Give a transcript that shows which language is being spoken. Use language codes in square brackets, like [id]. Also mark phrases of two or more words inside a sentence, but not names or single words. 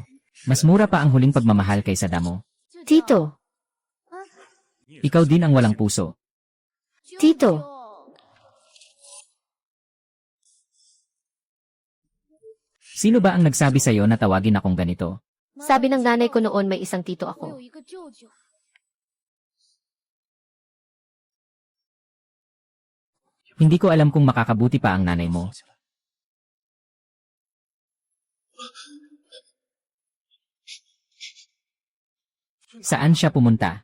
[tl] Mas mura pa ang huling pagmamahal kaysa damo. Tito, Ikaw din ang walang puso. Tito, Sino ba ang nagsabi sa'yo na tawagin akong ganito? sabi ng nanay ko noon may isang tito [zh] 我 [tl] ako. [zh] 有一个舅舅。 [tl] Hindi ko alam kung makakabuti pa ang nanay mo. Saan siya pumunta?